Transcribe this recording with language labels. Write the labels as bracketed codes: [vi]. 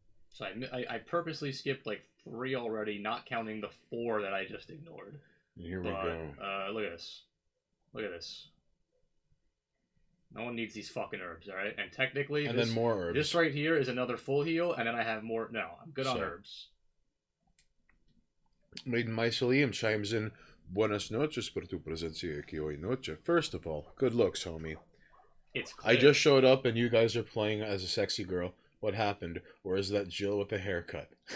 [en] So I purposely skipped like 3 already, not counting the 4 that I just ignored. Here we go. Look at this. Look at this. No one needs these fucking herbs, all right? And technically, And then more herbs. This right here is another full heal, and then I have more. No, I'm good on So. herbs. Maiden Mycelium chimes in. [es] Buenas noches por tu presencia aquí hoy noche. [en] First of all, good looks, homie. It's clear. I just showed up and you guys are playing as a sexy girl. What happened? Or is that Jill with a haircut?